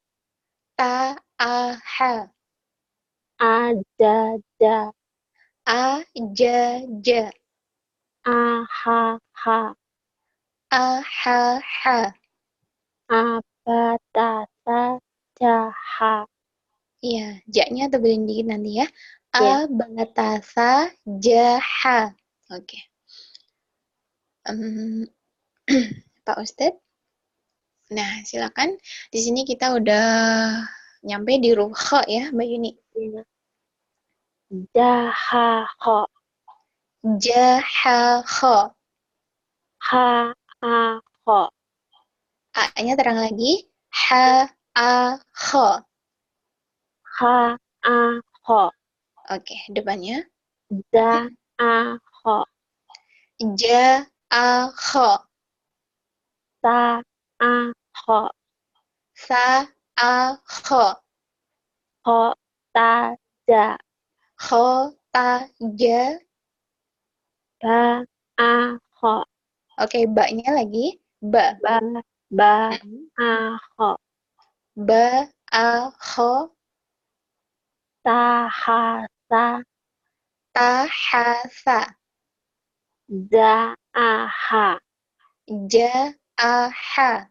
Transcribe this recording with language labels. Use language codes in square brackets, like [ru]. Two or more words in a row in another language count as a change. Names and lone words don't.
[ar] Taaha. ajaja, Ajaja. ahaha, Ahaha. abatasa, jaha, [id] Iya, jaknya tebalin dikit nanti ya. ya, [ar] Abatasa jaha. Oke. [id] Pak Ustadz. Nah, silakan. Di sini kita udah nyampe di huruf kha ya, Mbak Yuni. [ar] jahaho, Jahaho. haaho, [id] A-nya terang lagi. [ar] Ha-a-ho. haaho, [id] Oke, depannya. [ar] jaaho, Ja-a-ho. saaho, Sa-a-ho. hotaja, Ho-ta-ja. baaho, [id] Oke, ba-nya lagi. [ar] Ba. baaho, Ba-a-ho. tahasa, Ta-ha-sa. jaaha, Ja-a-ha.